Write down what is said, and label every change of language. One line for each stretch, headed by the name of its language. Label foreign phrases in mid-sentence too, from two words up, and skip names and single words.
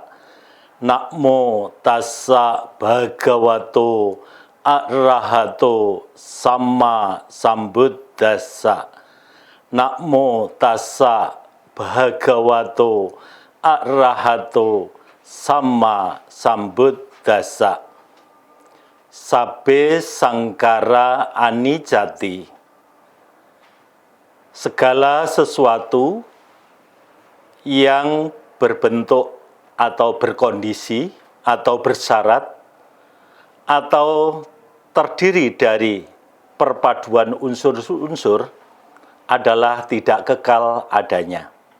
Pali: Namo tassa bhagavato arahato samma sambuddhassa. Namo tassa bhagavato arahato samma sambuddhassa. Sabbe sangkara anicati.
Indonesian: Segala sesuatu yang berbentuk atau berkondisi atau bersyarat atau terdiri dari perpaduan unsur-unsur adalah tidak kekal adanya.